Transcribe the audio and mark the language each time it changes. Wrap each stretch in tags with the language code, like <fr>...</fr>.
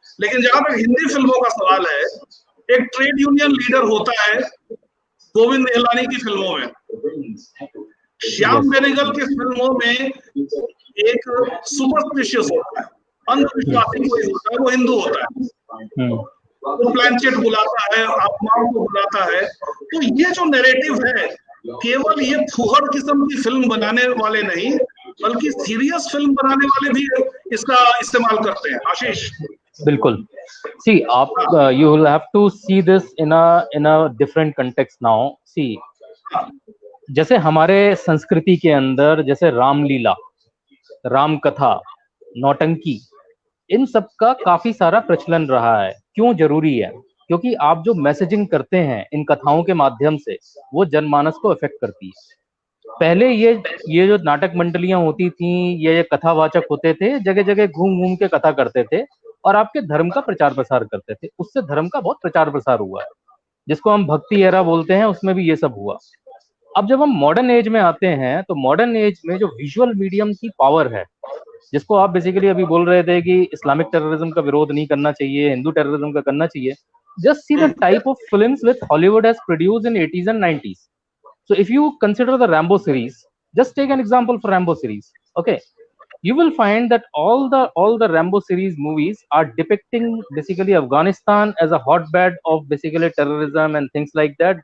<hi>लेकिन जहां तक हिंदी फिल्मों का सवाल है, एक ट्रेड यूनियन लीडर होता है गोविंद निहलानी की फिल्मों में, श्याम बेनेगल की फिल्मों में एक सुपरस्टिशियस होता है, अंधविश्वासी कोई होता है, वो हिंदू होता है, वो प्लानचेट बुलाता है, आत्माओं को बुलाता है। तो ये जो नैरेटिव है, केवल ये फुहड़ किस्म की फिल्म बनाने वाले नहीं, बल्कि सीरियस फिल्म बनाने वाले भी इसका इस्तेमाल करते हैं। आशीष, बिल्कुल।</hi> <en>See, you will have to see this in a different context now.</en> <hi>See, जैसे हमारे संस्कृति के अंदर जैसे रामलीला, राम कथा, नौटंकी, इन सब का काफी सारा प्रचलन रहा है। क्यों जरूरी है? क्योंकि आप जो मैसेजिंग करते हैं इन कथाओं के माध्यम से, वो जनमानस को अफेक्ट करती है। पहले ये जो नाटक मंडलियां होती थी, ये कथावाचक होते थे, जगह जगह घूम घूम के कथा करते थे और आपके धर्म का प्रचार प्रसार करते थे। उससे धर्म का बहुत प्रचार प्रसार हुआ है, जिसको हम भक्ति एरा बोलते हैं, उसमें भी ये सब हुआ। अब जब हम मॉडर्न एज में आते हैं, तो मॉडर्न एज में जो विजुअल मीडियम की पावर है, जिसको आप बेसिकली अभी बोल रहे थे कि इस्लामिक टेररिज्म का विरोध नहीं करना चाहिए, हिंदू टेररिज्म का करना चाहिए।</hi> <en>Just see the type of films which Hollywood has produced in 80s and 90s. So if you consider the Rambo series, just take an example for Rambo series. Okay, you will find that all the Rambo series movies are depicting basically Afghanistan as a hotbed of basically terrorism and things like that.</en>